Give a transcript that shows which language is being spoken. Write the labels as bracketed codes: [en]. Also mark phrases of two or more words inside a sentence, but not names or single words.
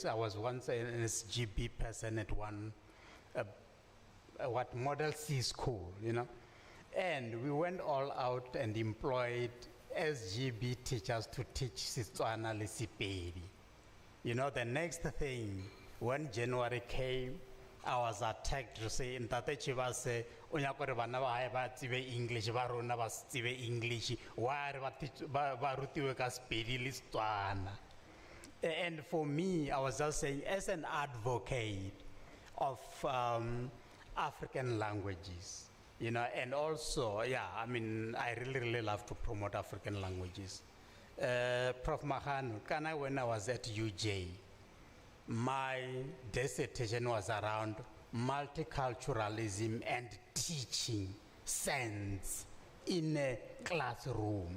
[en] I was once an SGB person at one Model C school, and we went all out and employed SGB teachers to teach Setswana le Sepedi. The next thing, when January came, I was attacked to say, [nso] Ntate Chibase, unyakore bana ba hae ba tsebe English, ba rona ba tsebe English, why ba rutiwe ka Sepedi le Setswana. [en] And for me, I was just saying, as an advocate of African languages, and also, I really love to promote African languages. Prof. Mahanu, when I was at UJ, my dissertation was around multiculturalism and teaching sense in a classroom.